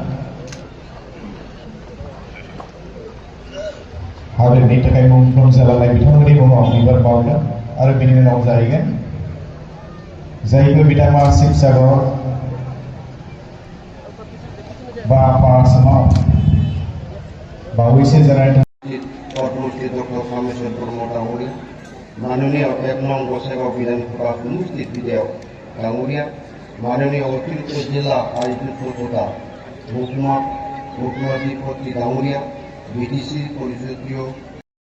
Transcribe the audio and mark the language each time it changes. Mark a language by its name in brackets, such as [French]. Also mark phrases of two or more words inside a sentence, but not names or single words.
[Bodo] हादोरनि थाखाय मुंख्लं जालांनाय बिथांमोननि मुङाव बिबार बावदों आरो बेनि उनाव जाहैगोन जायफोर बिथाङा शिबसागर बा आफा आसामाव बावैसो जानाय [Assamese] পদ্মশ্রী ডক্টর কামেশ্বর বর্মা ডাঙরিয়া, মাননীয় 1 নং গোসাইগাঁও বিধানসভা সমষ্টির বিধায়ক ডাঙরিয়া, মাননীয় অতিরিক্ত জেলা আয়োজিত তথা মুখ্যমন্ত্রী ডাঙরিয়া, বিটিসি পরিষদীয়